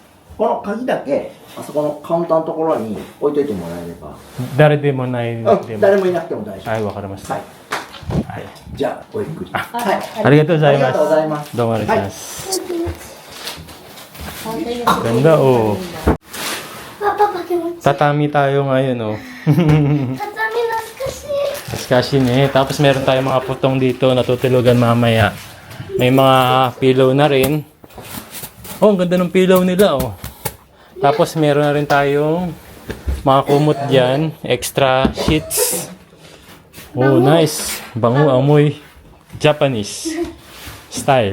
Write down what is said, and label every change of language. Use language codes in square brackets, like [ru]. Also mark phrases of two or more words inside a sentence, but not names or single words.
[ja] この鍵だけあそこのカウンターのところに置いといてもらえれば誰でもないでも。誰もいなくても大丈夫はい、わかりました。ははい。いじゃあごゆっくりはいありがとうございありがとうございま。ますすどうもありがとうございます。 [tl] Ganda, oh. [ja] あ、パパ気持ちいい。 [tl] Tatami tayo ngayon, oh. [ja] 畳懐かしい。 [tl] Kasi tapos meron tayong mga putong dito na tutulugan mamaya. May mga pillow na rin. Oh, ang ganda ng pillow nila, oh. Tapos meron na rin tayong mga kumot dyan, [en] extra sheets. Oh, nice. [tl] Bango, amoy. [en] Japanese style.